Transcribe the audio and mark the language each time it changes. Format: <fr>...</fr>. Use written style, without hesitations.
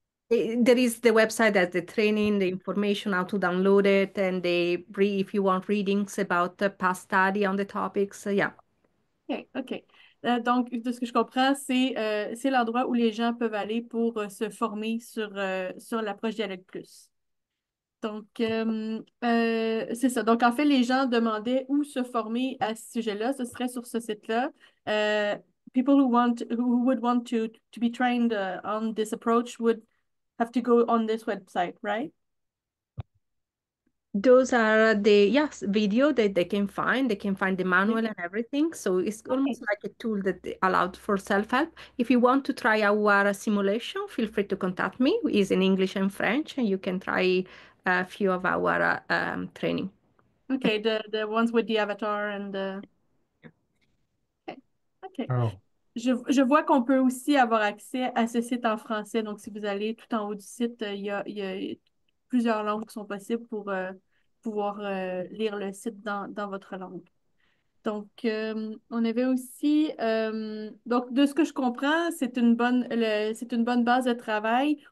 <en>There is the website that the training, the information, how to download it, and if you want readings about the past study on the topics, yeah. OK, OK.</en> <fr>Donc, de ce que je comprends, c'est l'endroit où les gens peuvent aller pour se former sur l'approche Dialogue Plus. Donc, c'est ça. Donc, en fait, les gens demandaient où se former à ce sujet-là. Ce serait sur ce site-là.</fr> <en>Euh, People who would want to be trained on this approach would have to go on this website, right? Those are the, yes, video that they can find. They can find the Okay. manual and everything. So it's Okay. almost like a tool that allowed for self-help. If you want to try our simulation, feel free to contact me. It's in English and French, and you can try a few of our training. Okay, the ones with the avatar and the... Okay. Okay. Oh,</en> <fr>Je vois qu'on peut aussi avoir accès à ce site en français. Donc, si vous allez tout en haut du site, il y a plusieurs langues qui sont possibles pour pouvoir lire le site dans votre langue. Donc, on avait aussi, donc de ce que je comprends, c'est une bonne base de travail.</fr>